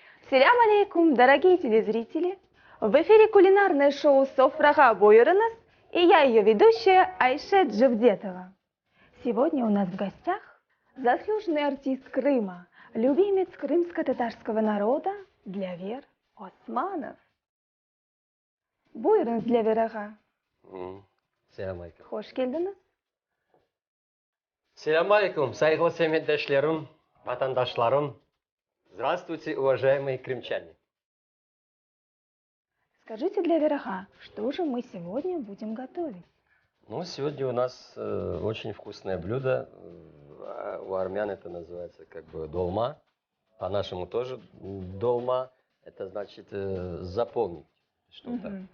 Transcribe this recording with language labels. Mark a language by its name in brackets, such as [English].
[Russian] Салям алейкум, дорогие телезрители! В эфире кулинарное шоу «Софрага Бойранас» и я, ее ведущая Айше Джавдетова. Сегодня у нас в гостях заслуженный артист Крыма, любимец крымско-татарского народа Дилявер Османов. [Crimean Tatar] Buyurunuz Дилявер аға. Selam aleyküm. Hoş geldiniz. Selam aleyküm, saygılı sevmektaşlarım, vatandaşlarım. [Russian] Здравствуйте, уважаемые крымчане. Скажите, Дилявер аға, что же мы сегодня будем готовить? Ну, сегодня у нас очень вкусное блюдо. У армян это называется как бы долма. По-нашему тоже долма. Это значит заполнить что-то.